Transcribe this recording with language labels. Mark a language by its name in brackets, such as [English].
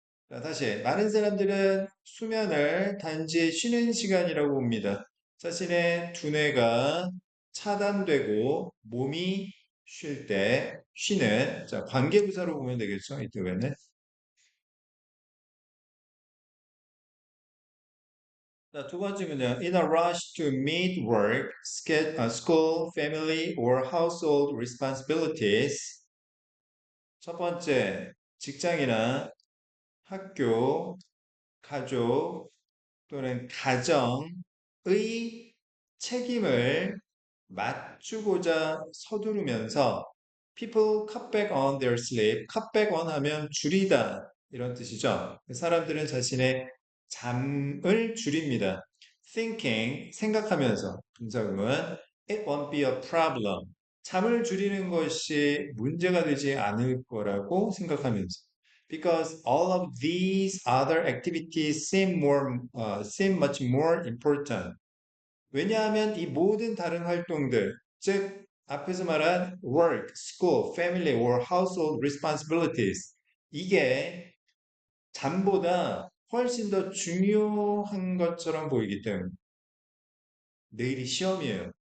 [Korean] 자, 다시 많은 사람들은 수면을 단지 쉬는 시간이라고 봅니다. 자신의 두뇌가 차단되고 몸이 쉴 때 쉬는 자, 관계부사로 보면 되겠죠. 이쪽에는 자, 두 번째는요. [English] In a rush to meet work, school, family, or household responsibilities. [Korean] 첫 번째, 직장이나 학교, 가족 또는 가정의 책임을 맞추고자 서두르면서 [English] people cut back on their sleep. [Korean] cut back on 하면 줄이다 이런 뜻이죠. 사람들은 자신의 잠을 줄입니다. [English] thinking [Korean] 생각하면서 분사구문 [English] it won't be a problem. [Korean] 잠을 줄이는 것이 문제가 되지 않을 거라고 생각하면서 [English] because all of these other activities seem much more important. [Korean] 왜냐하면 이 모든 다른 활동들, 즉 앞에서 말한 [English] work, school, family or household responsibilities [Korean] 이게 잠보다 훨씬 더 중요한 것처럼 보이기 때문에 내일이 시험이에요.